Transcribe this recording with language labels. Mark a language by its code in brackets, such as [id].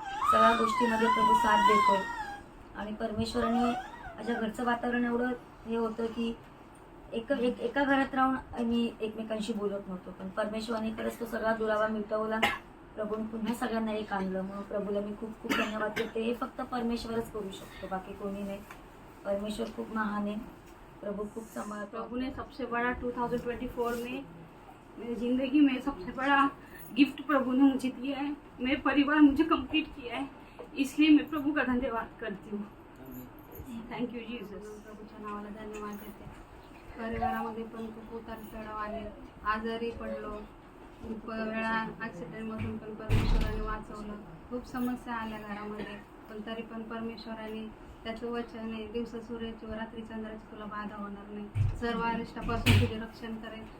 [mr] सगळ्या गोष्टीमध्ये प्रभू साथ देतो आणि परमेश्वराने माझ्या घरचं वातावरण एवढं हे होतं की एका घरात राहून आम्ही एकमेकांशी बोलत नव्हतो, पण परमेश्वराने खरंच तो सगळा दुरावा मिटवला। प्रभूने पुन्हा सगळ्यांना एक आणलं, म्हणून प्रभूला मी खूप खूप धन्यवाद देते। हे फक्त परमेश्वरच करू शकतो, बाकी कोणी नाही। परमेश्वर खूप महान आहे, प्रभु खूप सांभाळतो। [hi] प्रभु ने सबसे बड़ा 2024 में मेरी ज़िंदगी में सबसे बड़ा गिफ्ट प्रभु ने मुझे दिया है। मेरे परिवार मुझे कंप्लीट किया है, इसलिए मैं प्रभु का धन्यवाद करती हूँ। [en] Thank you Jesus. [mr] प्रभूच्या नावाला धन्यवाद देते। परिवारामध्ये पण खूप उतार चढाव आले, आजारी पडलो, खूप वेळा ॲक्सिडेंटमधून पण परमेश्वराने वाचवलं। खूप समस्या आल्या घरामध्ये, पण तरी पण परमेश्वराने त्याचं वचन आहे, दिवस सूर्याची व रात्री चंद्राची तुला बाधा होणार नाही, सर्व अरिष्टापासून तुझे रक्षण करेल।